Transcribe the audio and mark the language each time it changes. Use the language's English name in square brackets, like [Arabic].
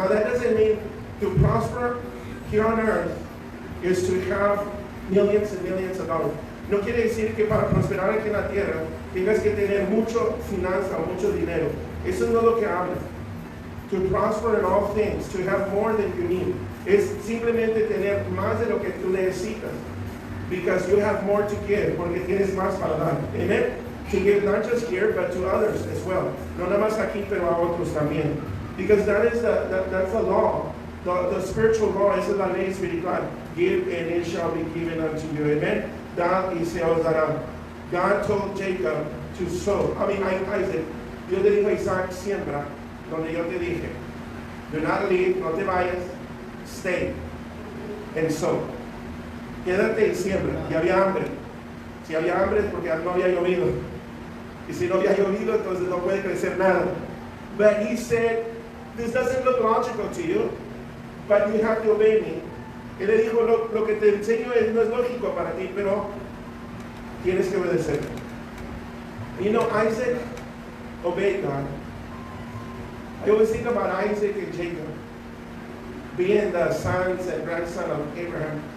[English] Now that doesn't mean to prosper here on earth is to have millions and millions of dollars. [Spanish] No quiere decir que para prosperar aquí en la tierra tengas que tener mucho finanza o mucho dinero. Eso no es lo que habla. [English] To prosper in all things, to have more than you need, [Spanish] es simplemente tener más de lo que tú necesitas. [English] Because you have more to give, [Spanish] porque tienes más para dar. [English] Amen. To give not just here, but to others as well. [Spanish] No nada más aquí, pero a otros también. [English] Because that's the law. The spiritual law, [Spanish] esa es la ley espiritual. [English] Give and it shall be given unto you. Amen. [Spanish] Da y se os dará. [English] God told Jacob to sow. Isaac. [Spanish] Dios le dijo a Isaac, siembra donde yo te dije. [English] Do not leave, [Spanish] no te vayas. [English] Stay and sow. [Spanish] Quédate y siembra. Y había hambre. Si había hambre es porque no había llovido. Y si no había llovido, entonces no puede crecer nada. [English] But he said, this doesn't look logical to you, but you have to obey me. [Spanish] Él le dijo, lo que te enseño no es lógico para ti, pero tienes que obedecer. [English] You know, Isaac obeyed God. I always think about Isaac and Jacob being the sons and grandson of Abraham.